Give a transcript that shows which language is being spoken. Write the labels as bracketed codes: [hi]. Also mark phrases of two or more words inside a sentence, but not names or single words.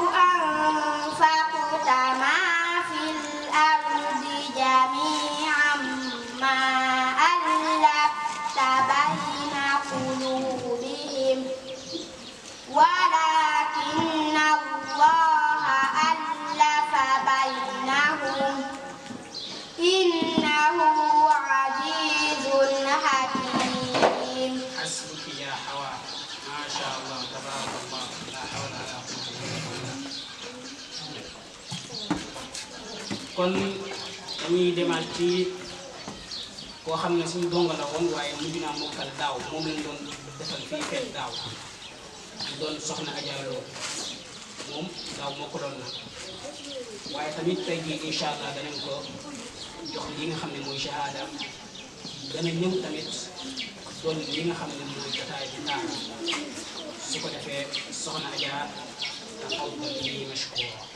[ar] أنفقت ما في الأرض جميعا ما ألفت بين قلوبهم ولكن الله ألف بينهم إنه عزيز حكيم. حسبك يا حواء ما شاء الله تبارك الله لا حول ولا قوة إلا بالله. [wo] kon dañuy demaat ci koo xam ne suñu donga la woon waaye mujj naa mokkal daaw moom lañ doon defal fii feet daaw mu doon soxna Adja Lo moom daaw mokkaloon na waaye tamit tey jii [ar] إن شاء الله [wo] danañ ko jox li nga xam ne mooy shahada dana ñëw tamit doon li nga xam ne mooy jotaay bi taal su ko defee soxna Adja [ar] تفضلي مشكورة.